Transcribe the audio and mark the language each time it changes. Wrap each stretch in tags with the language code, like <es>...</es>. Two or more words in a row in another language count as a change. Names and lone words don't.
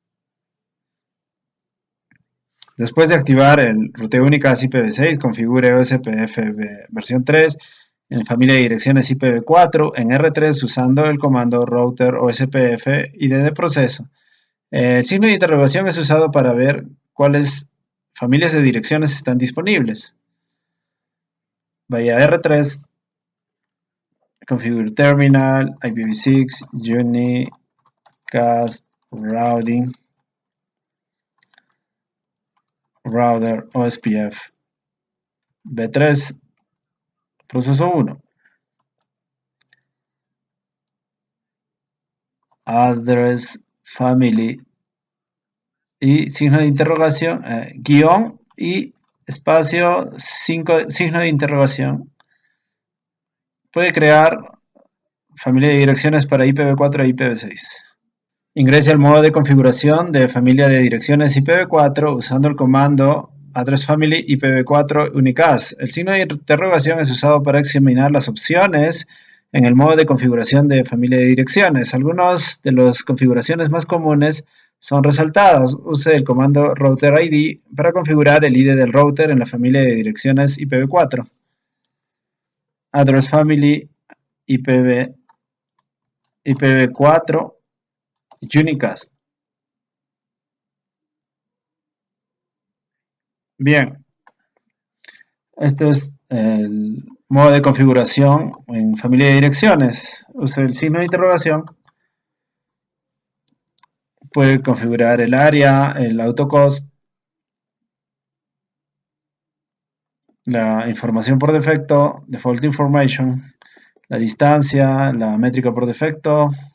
<es>Después de activar el ruteo unicast IPv6, configure OSPF versión 3 en familia de direcciones IPv4 en R3 usando el comando</es> <en>router OSPF</en> <es>ID de proceso. El signo de interrogación es usado para ver cuáles familias de direcciones están disponibles.</es> <en>Vaya a R3, configure terminal, IPv6, unicast, routing, router OSPF V3,</en> <es>proceso 1.</es> <en>Address family</en> <es>y signo de interrogación, guión y espacio, signo de interrogación. Puede crear familia de direcciones para IPv4 e IPv6. Ingrese al modo de configuración de familia de direcciones IPv4 usando el comando</es> <en>address family IPv4 unicast.</en> <es>El signo de interrogación es usado para examinar las opciones en el modo de configuración de familia de direcciones. Algunas de las configuraciones más comunes son resaltadas. Use el comando</es> <en>router ID</en> <es>para configurar el ID del router en la familia de direcciones IPv4.</es> <en>Address family IPv4 unicast.</en> <es>Bien, este es el modo de configuración en familia de direcciones. Use el signo de interrogación. Puede configurar el área, el autocost, la información por defecto,</es> <en>default information,</en> <es>la distancia, la métrica por defecto,</es>